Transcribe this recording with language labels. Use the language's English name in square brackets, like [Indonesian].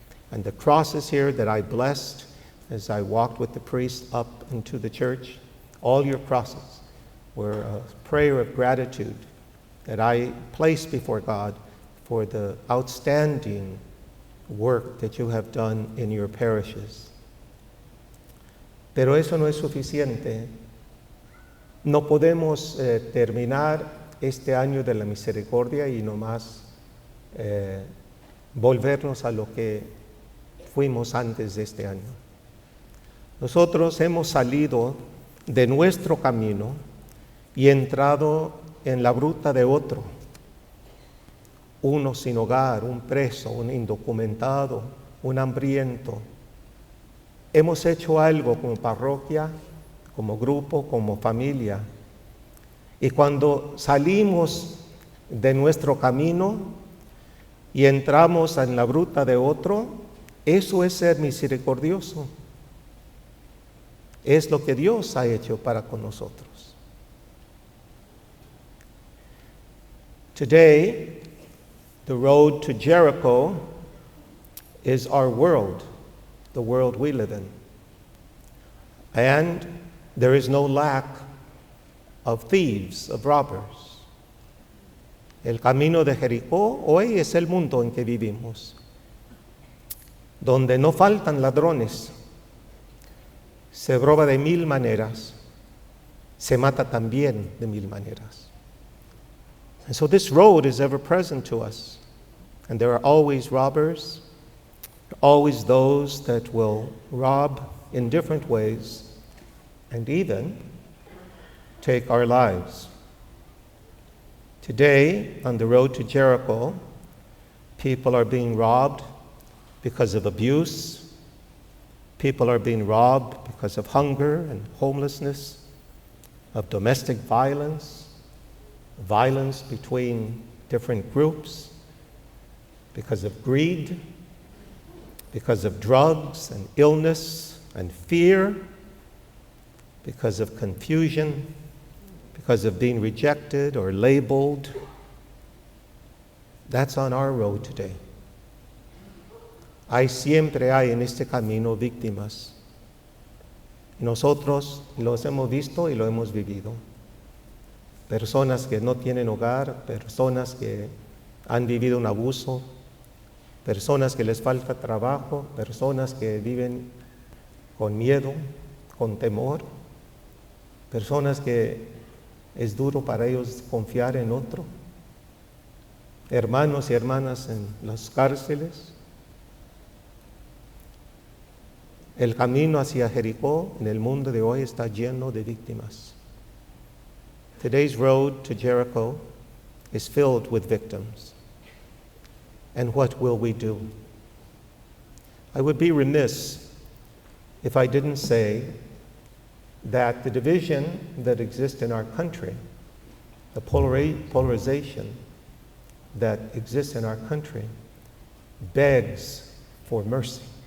[English] And the crosses here that I blessed as I walked with the priest up into the church, all your crosses were a prayer of gratitude that I placed before God for the outstanding work that you have done in your parishes. [Spanish] Pero eso no es suficiente. No podemos terminar este año de la misericordia y nomás volvernos a lo que fuimos antes de este año. Nosotros hemos salido de nuestro camino y entrado en la ruta de otro. Uno sin hogar, un preso, un indocumentado, un hambriento. Hemos hecho algo como parroquia, como grupo, como familia. Y cuando salimos de nuestro camino y entramos en la ruta de otro, eso es ser misericordioso. Es lo que Dios ha hecho para con nosotros. [English] Today, the road to Jericho is our world, the world we live in. And there is no lack of thieves, of robbers. [Spanish] El camino de Jericó hoy es el mundo en que vivimos, donde no faltan ladrones. Se roba de mil maneras, se mata también de mil maneras. [English] And so this road is ever present to us. And there are always robbers, always those that will rob in different ways and even take our lives. Today, on the road to Jericho, people are being robbed because of abuse. People are being robbed because of hunger and homelessness, of domestic violence, violence between different groups, because of greed, because of drugs and illness and fear, because of confusion, because of being rejected or labeled. That's on our road today. [Spanish] Siempre hay en este camino víctimas. Nosotros los hemos visto y lo hemos vivido. Personas que no tienen hogar, personas que han vivido un abuso, personas que les falta trabajo, personas que viven con miedo, con temor, personas que es duro para ellos confiar en otro, hermanos y hermanas en las cárceles. El camino hacia Jericó en el mundo de hoy está lleno de víctimas. [English] Today's road to Jericho is filled with victims. And what will we do? I would be remiss if I didn't say that the division that exists in our country, the polarization that exists in our country, begs for mercy.